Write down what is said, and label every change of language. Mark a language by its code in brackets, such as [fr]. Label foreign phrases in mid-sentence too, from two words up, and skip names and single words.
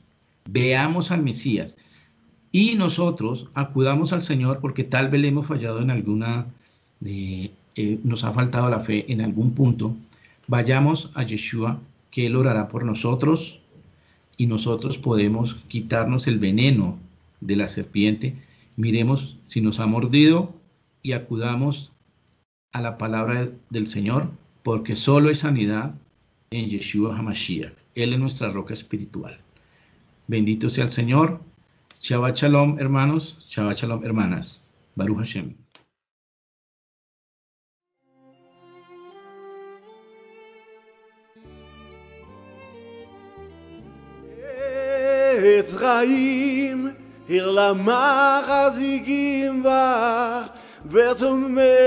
[es] Veamos al Mesías y nosotros acudamos al Señor porque tal vez le hemos fallado en nos ha faltado la fe en algún punto, vayamos a Yeshua, que Él orará por nosotros y nosotros podemos quitarnos el veneno de la serpiente. Miremos si nos ha mordido y acudamos a la palabra del Señor, porque solo hay sanidad en Yeshua HaMashiach. Él es nuestra roca espiritual. Bendito sea el Señor. [he] שבת שלום, [es] hermanos. [he] שבת שלום, [es] hermanas. [he] ברוך השם. עץ חיים, עיר למחזיקים בה, וצומחה